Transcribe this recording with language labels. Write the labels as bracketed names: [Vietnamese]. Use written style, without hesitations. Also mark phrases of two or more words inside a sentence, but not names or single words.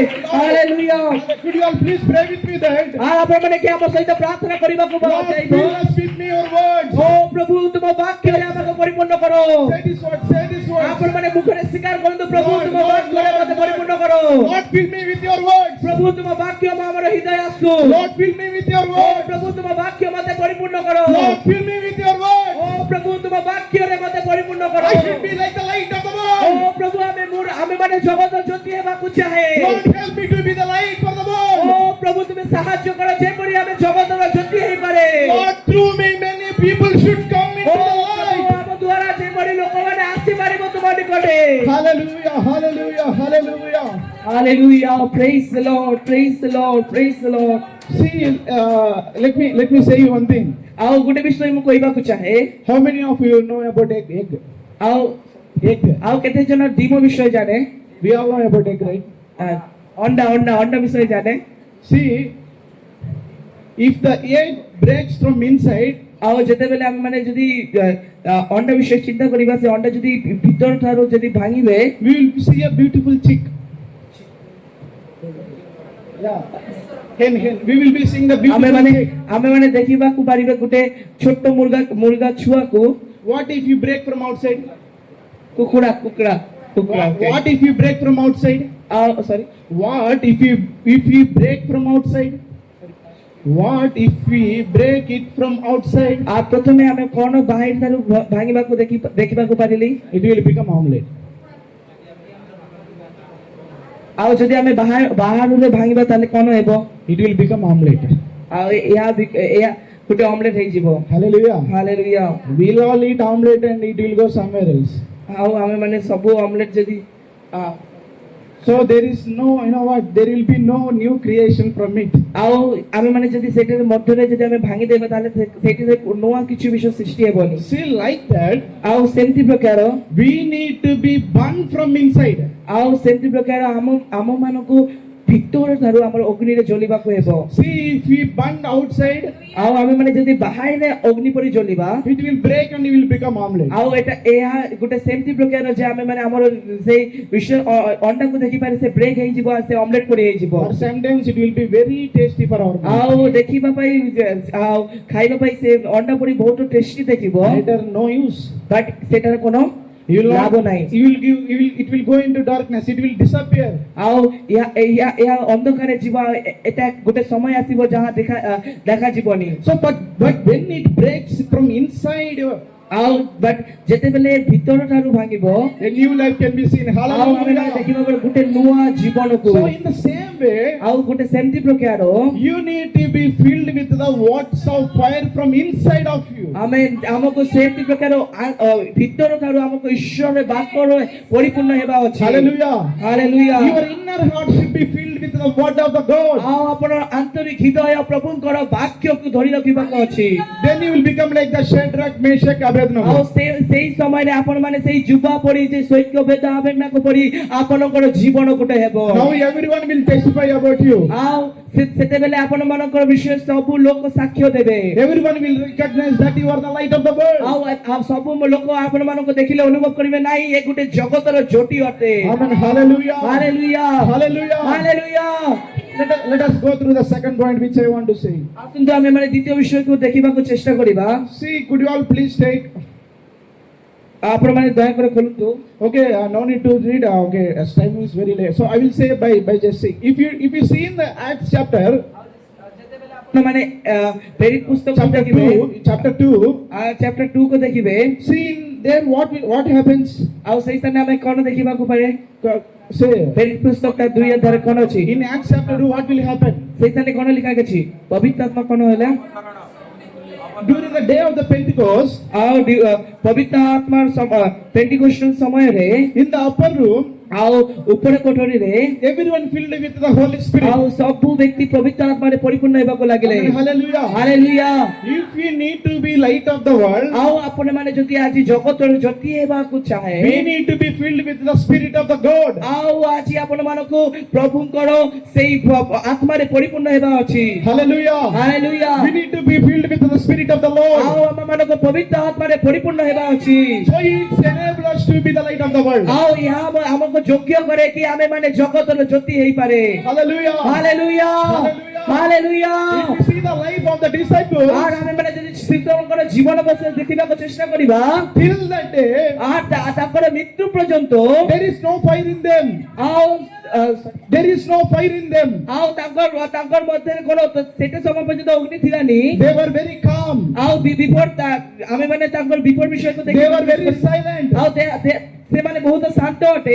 [Odia] ହାଲେଲୁୟା। [English] Could you all please pray with me that? [Odia] ଆପଣ ମାନେ କି ଆମ ସହିତ ପ୍ରାର୍ଥନା କରିବାକୁ [English] Lord, [Odia] ଚାହିଁବ। [English] fill us with me your words. [Odia] ଓ ପ୍ରଭୁ ତୁମ ବାକ୍ୟରେ ଆମକୁ ପରିପୂର୍ଣ୍ଣ କର। [English] Say this word, say this word. [Odia] ଆପଣ ମାନେ ମୁଖରେ ସ୍ୱୀକାର କରନ୍ତୁ, ପ୍ରଭୁ ତୁମ ବାକ୍ୟରେ ମୋତେ ପରିପୂର୍ଣ୍ଣ କର। [English] Lord, fill me with your words. [Odia] ପ୍ରଭୁ ତୁମ ବାକ୍ୟ ଆମର ହୃଦୟ ଆସୁ। [English] Lord, fill me with your [Odia] ଓ [English] words. [Odia] ପ୍ରଭୁ ତୁମ ବାକ୍ୟ ମୋତେ ପରିପୂର୍ଣ୍ଣ କର। [English] Lord, fill me with your words. [Odia] ଓ ପ୍ରଭୁ ତୁମ ବାକ୍ୟରେ ମୋତେ ପରିପୂର୍ଣ୍ଣ କର। [English] I should be like the light of the [Odia] ଓ [English] world. [Odia] ପ୍ରଭୁ ଆମେ ମାନେ ଜଗତ ଜ୍ୟୋତି ହେବାକୁ ଚାହେଁ। [English] Lord, help me to be the light for the [Odia] ଓ [English] world. [Odia] ପ୍ରଭୁ ତୁମେ ସାହାଯ୍ୟ କର ଯେପରି ଆମେ ଜଗତର ଜ୍ୟୋତି ହେଇପାରେ। [English] Lord, through me many people should come [Odia] ଓ [English] into the [Odia] ପ୍ରଭୁ [English] light. [Odia] ଆମ ଦ୍ୱାରା ଯେପରି ଲୋକମାନେ ଆସିପାରିବ ତୁମ ନିକଟରେ। [English] Hallelujah, hallelujah, hallelujah. Hallelujah. Praise the Lord. Praise the Lord. Praise the Lord. See, let me say you one thing. [Odia] ଆଉ ଗୋଟେ ବିଷୟ ମୁଁ କହିବାକୁ ଚାହେଁ। [English] How many of you know about egg? [Odia] ଆଉ [English] Egg. [Odia] ଆଉ କେତେ ଜଣ ଡିମ ବିଷୟ ଜାଣେ? [English] We all know about egg, right? [Odia] ଅଣ୍ଡା ବିଷୟ ଜାଣେ? [English] See, if the egg breaks from inside, [Odia] ଆଉ ଯେତେବେଳେ ଆମେ ମାନେ ଯଦି ଅଣ୍ଡା ବିଷୟ ଚିନ୍ତା କରିବା, ସେ ଅଣ୍ଡା ଯଦି ଭିତର ଠାରୁ ଯଦି ଭାଙ୍ଗିବେ, [English] we will see a beautiful chick. Yeah. Hen. We will be seeing the [Odia] ଆମେ [English] beautiful [Odia] ମାନେ [English] chick. [Odia] ଦେଖିବାକୁ ପାରିବେ ଗୋଟେ ଛୋଟ ମୁର୍ଗା ଛୁଆକୁ। [English] What if you break from outside? [Odia] କୁକୁଡ଼ା [English] What if you break from outside? ସରି What if you break from outside? What if we break it from outside? [Odia] ପ୍ରଥମେ ଆମେ କଣ ବାହାରି ଠାରୁ ଭାଙ୍ଗିବାକୁ ଦେଖିବାକୁ ପାରିଲି? [English] It will become omelette. [Odia] ଆଉ ଯଦି ଆମେ ବାହାରୁ ଭାଙ୍ଗିବା ତାହେଲେ କଣ ହେବ? [English] It will become omelette. [Odia] ଆଉ ଏହା ଗୋଟେ ଅମଲେଟ ହେଇଯିବ। [English] Hallelujah. [Odia] ହାଲେଲୁୟା। [English] We'll all eat omelette and it will go somewhere else. [Odia] ଆଉ ଆମେ ମାନେ ସବୁ ଅମଲେଟ ଯଦି [English] So there is no, you know what? There will be no new creation from it. [Odia] ଆଉ ଆମେ ମାନେ ଯଦି ସେଇଟା ମଧ୍ୟରେ ଯଦି ଆମେ ଭାଙ୍ଗିଦେବା ତାହେଲେ ସେଇଠିରେ ନୂଆ କିଛି ବିଷୟ ସୃଷ୍ଟି ହେବନି। [English] See, like that, [Odia] ଆଉ ସେମିତି ପ୍ରକାର [English] we need to be burned from inside. [Odia] ଆଉ ସେମିତି ପ୍ରକାର ଆମ ମାନଙ୍କୁ ଭିତର ଠାରୁ ଆମର ଅଗ୍ନିରେ ଜଳିବାକୁ ହେବ। [English] See, if we burn outside, [Odia] ଆଉ ଆମେ ମାନେ ଯଦି ବାହାରେ ଅଗ୍ନି ପରି ଜଳିବା, [English] it will break and it will become omelette. [Odia] ଆଉ ଏହା ଗୋଟେ ସେମିତି ପ୍ରକାର ଯେ ଆମେ ମାନେ ଆମର ସେଇ ବିଷୟ ଅଣ୍ଡାକୁ ଦେଖିପାରେ ସେ ବ୍ରେକ୍ ହେଇଯିବ ଆଉ ସେ ଅମଲେଟ ପରି ହେଇଯିବ। [English] Or sometimes it will be very tasty for our mouth. [Odia] ଆଉ ଦେଖିବା ପାଇଁ ଆଉ ଖାଇବା ପାଇଁ ସେ ଅଣ୍ଡା ପରି ବହୁତ ଟେଷ୍ଟି ଦେଖିବ, [English] Later, no use. [Odia] ବଟ୍ ସେଟାର কোনো [English] You will [Odia] ଲାଭ [English] not, [Odia] ନାହିଁ। [English] it will go into darkness. It will disappear. [Odia] ଆଉ ଏହା ଅନ୍ଧକାରରେ ଯିବ। ଏଟା ଗୋଟେ ସମୟ ଆସିବ ଯାହା ଦେଖାଯିବନି। [English] So, but when it breaks from inside, [Odia] ଆଉ ବଟ୍ ଯେତେବେଳେ ଭିତର ଠାରୁ ଭାଙ୍ଗିବ, [English] a new life can be seen. [Odia] ଆଉ ଆମେ [English] Hallelujah. [Odia] ଦେଖିବା ଗୋଟେ ନୂଆ ଜୀବନକୁ। [English] So, in the same way, [Odia] ଆଉ ଗୋଟେ ସେମିତି ପ୍ରକାର [English] you need to be filled with the words of fire from inside of you. [Odia] ଆମକୁ ସେମିତି ପ୍ରକାର ଭିତର ଠାରୁ ଆମକୁ ଈଶ୍ୱର ବାକ୍ୟର ପରିପୂର୍ଣ୍ଣ ହେବା ଅଛି। [English] Hallelujah. [Odia] ହାଲେଲୁୟା। [English] Your inner heart should be filled with the word of the God. [Odia] ଆଉ ଆପଣ ଆନ୍ତରିକ ହୃଦୟ ପ୍ରଭୁଙ୍କର ବାକ୍ୟକୁ ଧରି ରଖିବାକୁ ଅଛି। [English] Then you will become like the Shadrach, Meshach, [Odia] ଆଉ [English] Abednego. [Odia] ସେଇ ସମୟରେ ଆପଣ ମାନେ ସେଇ ଯୁବା ପରି ଯେ ଶ୍ୱେତବେଦ ଆବେଦନାକୁ ପରି ଆପଣଙ୍କର ଜୀବନ ଗୋଟେ ହେବ। [English] Now everyone will testify about you. [Odia] ଆଉ ସେତେବେଳେ ଆପଣ ମାନଙ୍କର ବିଷୟ ସବୁ ଲୋକ ସାକ୍ଷ୍ୟ ଦେବେ। [English] Everyone will recognize that you are the light of the world. [Odia] ଆଉ ସବୁ ଲୋକ ଆପଣ ମାନଙ୍କୁ ଦେଖିଲେ ଅନୁଭବ କରିବେ ନାହିଁ ଏ ଗୋଟେ ଜଗତର ଜ୍ୟୋତି ଅଟେ। [English] Amen. Hallelujah. [Odia] ହାଲେଲୁୟା। [English] Hallelujah. [Odia] ହାଲେଲୁୟା। [English] Let us go through the second point which I want to say. [Odia] ଆସନ୍ତୁ ଆମେ ମାନେ ଦ୍ୱିତୀୟ ବିଷୟକୁ ଦେଖିବାକୁ ଚେଷ୍ଟା କରିବା। [English] See, could you all please take? ଆପଣ ମାନେ ଦୟାକରି ଖୋଲନ୍ତୁ। Okay, no need to read. Okay, as time is very late, so I will say by just saying. If you see in the Acts chapter, [Odia] ଆପଣ ମାନେ ପ୍ରେରିତ ପୁସ୍ତକ [English] chapter [Odia] ଦେଖିବେ, 2, chapter 2 କୁ ଦେଖିବେ। [English] see in there what happens? [Odia] ଆଉ ସେଇ ସ୍ଥାନରେ ଆମେ କଣ ଦେଖିବାକୁ ପାରେ? [English] Say [Odia] ପ୍ରେରିତ ପୁସ୍ତକଟା 2 ଅଧ୍ୟାୟରେ କଣ ଅଛି? [English] in Acts chapter 2, what will happen? [Odia] ସେଇ ସ୍ଥାନରେ କଣ ଲେଖା ଅଛି? ପବିତ୍ର ଆତ୍ମା କଣ ହେଲା? [English] during the day of the Pentecost, [Odia] ଆଉ ପବିତ୍ର ଆତ୍ମାର ପେଣ୍ଟିକୋଷ୍ଟଲ ସମୟରେ [English] in the upper room, [Odia] ଆଉ ଉପର କୋଠରୀରେ [English] everyone filled with the Holy Spirit. [Odia] ଆଉ ସବୁ ବ୍ୟକ୍ତି ପବିତ୍ର ଆତ୍ମାରେ ପରିପୂର୍ଣ୍ଣ ହେବାକୁ ଲାଗିଲେ। [English] Amen. Hallelujah. [Odia] ହାଲେଲୁୟା। [English] If we need to be light of the world, [Odia] ଆଉ ଆପଣମାନେ ଯଦି ଆଜି ଜଗତର ଜ୍ୟୋତି ହେବାକୁ ଚାହେଁ, [English] we need to be filled with the Spirit of the God. [Odia] ଆଉ ଆଜି ଆପଣମାନଙ୍କୁ ପ୍ରଭୁଙ୍କର ସେଇ ଆତ୍ମାରେ ପରିପୂର୍ଣ୍ଣ ହେବା ଅଛି। [English] Hallelujah. [Odia] ହାଲେଲୁୟା। [English] We need to be filled with the Spirit of the [Odia] ଆଉ [English] Lord. [Odia] ଆମମାନଙ୍କୁ ପବିତ୍ର ଆତ୍ମାରେ ପରିପୂର୍ଣ୍ଣ ହେବା ଅଛି। [English] So it enables us to be the light of the world. [Odia] ଆଉ ଏହା ଆମକୁ ଯୋଗ୍ୟ କରେ କି ଆମେ ମାନେ ଜଗତର ଜ୍ୟୋତି ହେଇପାରେ। [English] Hallelujah. [Odia] ହାଲେଲୁୟା। [English] Hallelujah. [Odia] ହାଲେଲୁୟା। [English] If we see the life of the disciples, [Odia] ଆଉ ଆମେ ମାନେ ଯଦି ଶିଷ୍ୟଙ୍କର ଜୀବନ ବିଷୟରେ ଦେଖିବାକୁ ଚେଷ୍ଟା କରିବା, [English] till that day, [Odia] ତାଙ୍କର ମୃତ୍ୟୁ ପର୍ଯ୍ୟନ୍ତ [English] there is no fire in them. [Odia] ଆଉ [English] There is no fire in them. [Odia] ଆଉ ତାଙ୍କର ମଧ୍ୟରେ କଣ ସେତେ ସମୟ ପର୍ଯ୍ୟନ୍ତ ଅଗ୍ନି ଥିଲାନି। [English] They were very calm. [Odia] ଆଉ ବିଫୋର ଆମେ ମାନେ ତାଙ୍କର ବିଫୋର ବିଷୟକୁ [English] They were very [Odia] ଦେଖି [English] silent. [Odia] ଆଉ ସେମାନେ ବହୁତ ଶାନ୍ତ ଅଟେ।